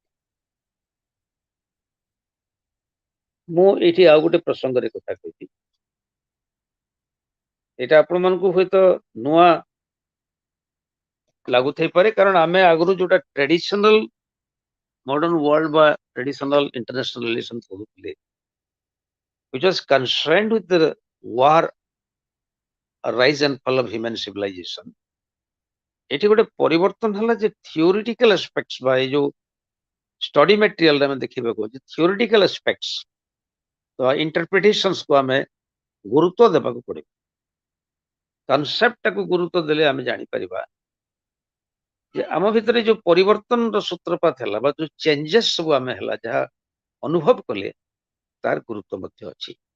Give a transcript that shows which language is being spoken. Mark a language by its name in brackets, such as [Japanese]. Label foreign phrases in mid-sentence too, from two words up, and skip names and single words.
[Odia] ମୁଁ ଏଇଠି ଆଉ ଗୋଟେ ପ୍ରସଙ୍ଗରେ କଥା କହିବି, ଏଇଟା ଆପଣମାନଙ୍କୁ ହୁଏତ ନୂଆ ଲାଗୁଥାଇପାରେ କାରଣ ଆମେ ଆଗରୁ ଯୋଉଟା [English] traditional modern world [Odia] ବା [English] traditional international relation [Odia] ପଢୁଥିଲେ [English] which was concerned with the war, rise and fall of human civilization। [Odia] ଏଠି ଗୋଟେ ପରିବର୍ତ୍ତନ ହେଲା ଯେ [English] theoretical aspects [Odia] ବା ଏଇ ଯୋଉ [English] study material [Odia] ଆମେ ଦେଖିବାକୁ ଅଛି [English] theoretical aspects [Odia] ତ ଇଣ୍ଟରପ୍ରିଟେସନ୍ସକୁ ଆମେ ଗୁରୁତ୍ୱ ଦେବାକୁ ପଡିବ। କନସେପ୍ଟଟାକୁ ଗୁରୁତ୍ୱ ଦେଲେ ଆମେ ଜାଣିପାରିବା ଯେ ଆମ ଭିତରେ ଯୋଉ ପରିବର୍ତ୍ତନର ସୂତ୍ରପାତ ହେଲା ବା ଯୋଉ ଚେଞ୍ଜେସ୍ ସବୁ ଆମେ ହେଲା ଯାହା ଅନୁଭବ କଲେ ତାର ଗୁରୁତ୍ୱ ମଧ୍ୟ ଅଛି।